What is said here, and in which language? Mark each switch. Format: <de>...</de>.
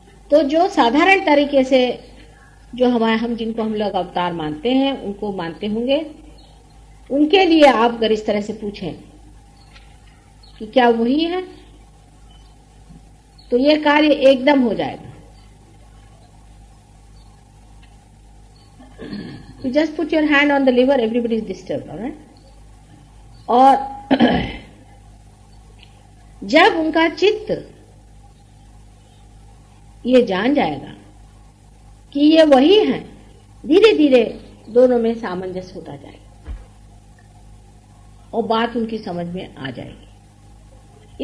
<hi>तो जो साधारण तरीके से जो हम जिनको हम लोग अवतार मानते हैं उनको मानते होंगे, उनके लिए आप अगर इस तरह से पूछें कि क्या वही है, तो ये कार्य एकदम हो जाएगा।</hi> <en>You just put your hand on the liver, everybody is disturbed, alright?</en> <hi>और जब उनका चित्त ये जान जाएगा कि ये वही है, धीरे धीरे दोनों में सामंजस्य होता जाएगा और बात उनकी समझ में आ जाएगी।</hi>